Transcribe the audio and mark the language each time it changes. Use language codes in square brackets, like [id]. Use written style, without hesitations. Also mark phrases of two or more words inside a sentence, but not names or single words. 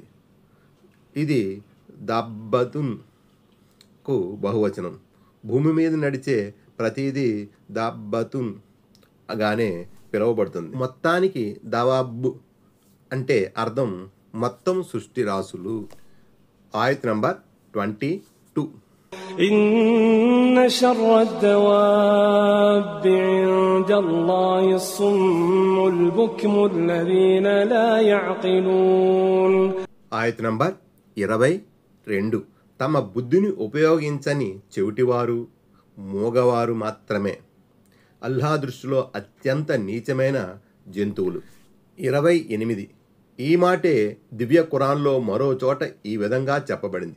[te] ఇది దబ్బతున్కు బహువచనం. భూమి మీద నడిచే ప్రతిదీ దబ్బతున్ గానే పిలువబడుతుంది. మొత్తానికి దవాబ్ అంటే అర్థం మొత్తం సృష్టి రాసులు. ఆయత్ నంబర్ 22. [ar] إن شر الدواب عند الله الصم البكم الذين لا يعقلون. [te] ఆయత్ నంబర్ 22. తమ బుద్ధిని ఉపయోగించని చెవిటివారు, మూగవారు మాత్రమే అల్లాహ్ దృష్టిలో అత్యంత నీచమైన జంతువులు. 28. ఈ మాటే దివ్య ఖురాన్లో మరో చోట ఈ విధంగా చెప్పబడింది.